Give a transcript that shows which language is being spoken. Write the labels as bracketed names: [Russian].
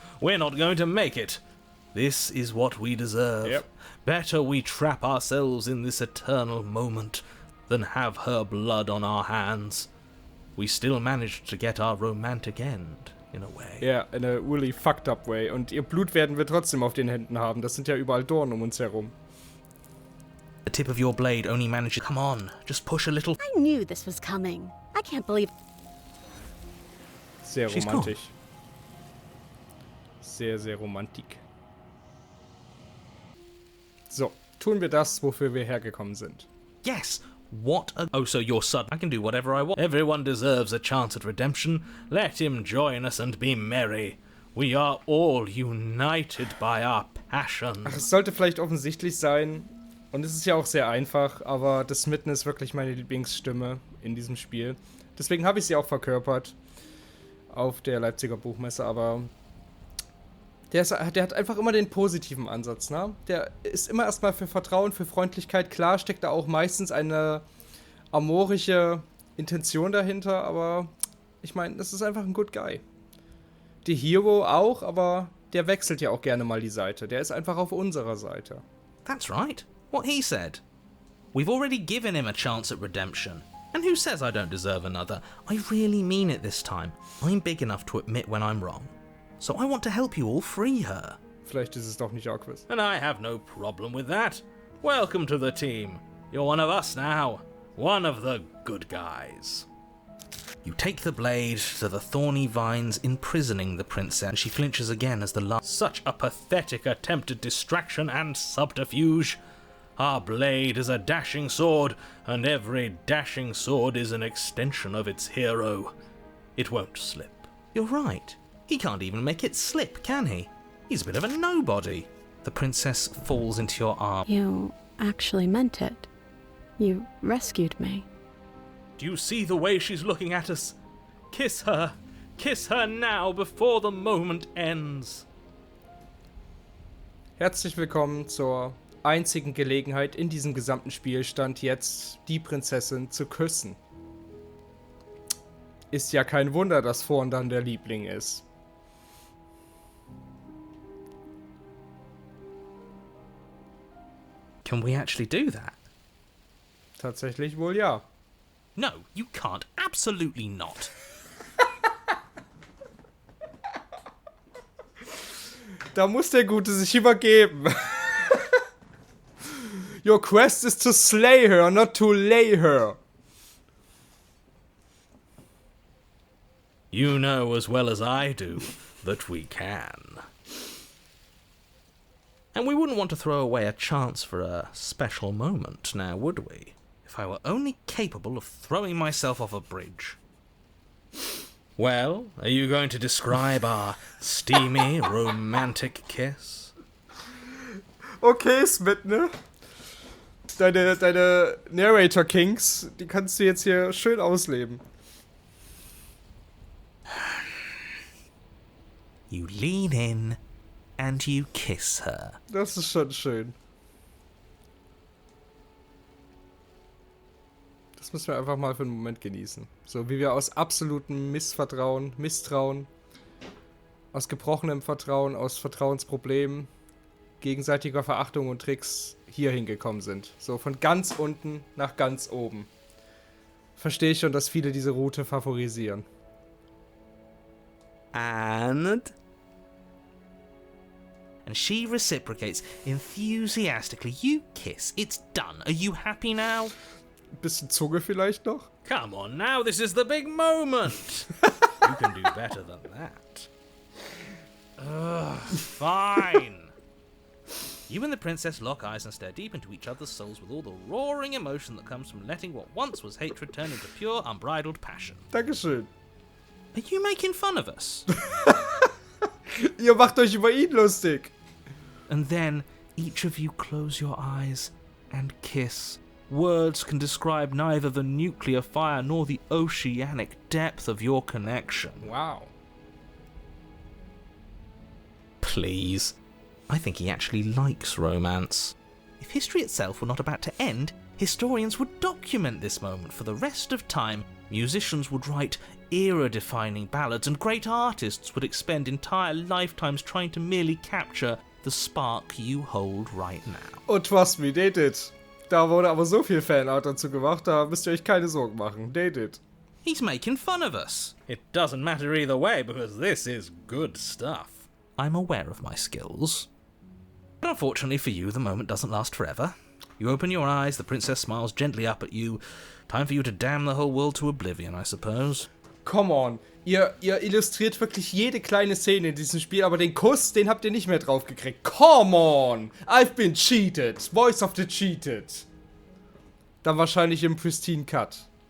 [English] We're not going to make it. This is what we deserve. Yep. Better we trap ourselves in this eternal moment than have her blood on our hands. We still managed to get our romantic end. In a way. Ja, in a really fucked up way. [German] Und ihr Blut werden wir trotzdem auf den Händen haben. Das sind ja überall Dornen um uns herum. [English] The tip of your blade only manages... Come on, just push a little... I knew this was coming. I can't believe... [German] Sehr romantisch. Sehr, sehr romantik. So, tun wir das, wofür wir hergekommen sind. [English] Yes! What a... Oh, so you're sudden. I can do whatever I want. Everyone deserves a chance at redemption. Let him join us and be merry. We are all united by our passion. [German] Ach, es sollte vielleicht offensichtlich sein. Und es ist ja auch sehr einfach, aber das Smitten ist wirklich meine Lieblingsstimme in diesem Spiel. Deswegen habe ich sie auch verkörpert auf der Leipziger Buchmesse, aber der hat einfach immer den positiven Ansatz, ne? Der ist immer erstmal für Vertrauen, für Freundlichkeit. Klar steckt da auch meistens eine amorische Intention dahinter, aber ich meine, das ist einfach ein Good Guy. Die Hero auch, aber der wechselt ja auch gerne mal die Seite. Der ist einfach auf unserer Seite. [English] That's right. What he said. We've already given him a chance at redemption. And who says I don't deserve another? I really mean it this time. I'm big enough to admit when I'm wrong. So I want to help you all free her. [German] Vielleicht ist es doch nicht Aquis. [English] And I have no problem with that. Welcome to the team. You're one of us now. One of the good guys. You take the blade to the thorny vines imprisoning the princess, and she flinches again as the last... Such a pathetic attempt at distraction and subterfuge. Our blade is a dashing sword, and every dashing sword is an extension of its hero. It won't slip. You're right. He can't even make it slip, can he? He's a bit of a nobody. The princess falls into your arms. You actually meant it. You rescued me. Do you see the way she's looking at us? Kiss her. Kiss her now before the moment ends. [German] Herzlich willkommen zur einzigen Gelegenheit in diesem gesamten Spielstand, jetzt die Prinzessin zu küssen. Ist ja kein Wunder, dass Thorn dann der Liebling ist. [English] Can we actually do that? [German] Tatsächlich wohl ja. [English] No, you can't. Absolutely not. [German] Da muss der Gute sich übergeben. [English] Your quest is to slay her, not to lay her. You know as well as I do that we can. And we wouldn't want to throw away a chance for a special moment, now would we? If I were only capable of throwing myself off a bridge. Well, are you going to describe our steamy, romantic kiss? [German] Okay, Smith, ne? Deine Narrator-Kinks, die kannst du jetzt hier schön ausleben. [English] You lean in and you kiss her. [German] Das ist schon schön. Das müssen wir einfach mal für einen Moment genießen. So wie wir aus absolutem Misstrauen, aus gebrochenem Vertrauen, aus Vertrauensproblemen, gegenseitiger Verachtung und Tricks hier hingekommen sind. So von ganz unten nach ganz oben. Verstehe ich schon, dass viele diese Route favorisieren. [English] And she reciprocates enthusiastically. You kiss. It's done. Are you happy now? [German] Bisschen Zunge vielleicht noch? [English] Come on now, this is the big moment. You can do better than that. Fine. You and the princess lock eyes and stare deep into each other's souls with all the roaring emotion that comes from letting what once was hatred turn into pure, unbridled passion. [German] Dankeschön. [English] Are you making fun of us? [German] Ihr macht euch über ihn lustig. [English] And then each of you close your eyes and kiss. Words can describe neither the nuclear fire nor the oceanic depth of your connection. Wow. Please. I think he actually likes romance. If history itself were not about to end, historians would document this moment for the rest of time. Musicians would write era-defining ballads, and great artists would expend entire lifetimes trying to merely capture the spark you hold right now. Oh, trust me, they did. [German] Da wurde aber so viel Fanart dazu gemacht, da müsst ihr euch keine Sorgen machen. [English] They did. He's making fun of us. It doesn't matter either way, because this is good stuff. I'm aware of my skills. But unfortunately for you, the moment doesn't last forever. You open your eyes, the princess smiles gently up at you. Time for you to damn the whole world to oblivion, I suppose. Come on. [German] Ihr illustriert wirklich jede kleine Szene in diesem Spiel, aber den Kuss, den habt ihr nicht mehr drauf gekriegt. [English] Come on! I've been cheated. Voice of the cheated. [German] Dann wahrscheinlich im Pristine Cut.